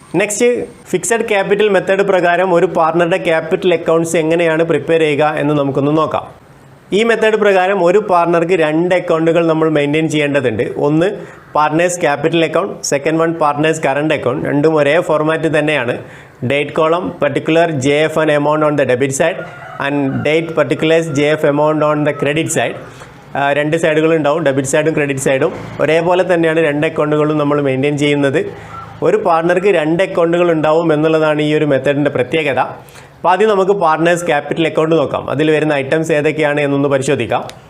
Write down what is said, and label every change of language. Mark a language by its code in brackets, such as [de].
[ml] Next, fixed capital method പ്രകാരം ഒരു പാർട്ണറുടെ capital accounts എങ്ങനെയാണ് പ്രിപ്പയർ ചെയ്യുക എന്ന് നമുക്കൊന്ന് നോക്കാം. ഈ മെത്തേഡ് പ്രകാരം ഒരു പാർട്ണർക്ക് 2 അക്കൗണ്ടുകൾ നമ്മൾ മെയിൻറ്റെയിൻ ചെയ്യേണ്ടതുണ്ട്. [en] ഒന്ന് partners capital account, second one partners current account. [ml] രണ്ടും ഒരേ ഫോർമാറ്റ് തന്നെയാണ്. [en] Date column particular JFN amount on the debit side and date particulars JF amount on the credit side. [ml] 2 സൈഡുകളുണ്ടാവും, debit സൈഡും ക്രെഡിറ്റ് സൈഡും. ഒരേപോലെ തന്നെയാണ് 2 അക്കൗണ്ടുകളും നമ്മൾ മെയിൻറ്റെയിൻ ചെയ്യുന്നത്. ഒരു പാർട്ണർക്ക് 2 അക്കൗണ്ടുകൾ ഉണ്ടാവും എന്നുള്ളതാണ് ഈ ഒരു മെത്തേഡിൻ്റെ പ്രത്യേകത. അപ്പോൾ ആദ്യം നമുക്ക് പാർട്ട്നേഴ്സ് ക്യാപിറ്റൽ അക്കൗണ്ട് നോക്കാം. അതിൽ വരുന്ന ഐറ്റംസ് ഏതൊക്കെയാണ് എന്നൊന്ന് പരിശോധിക്കാം.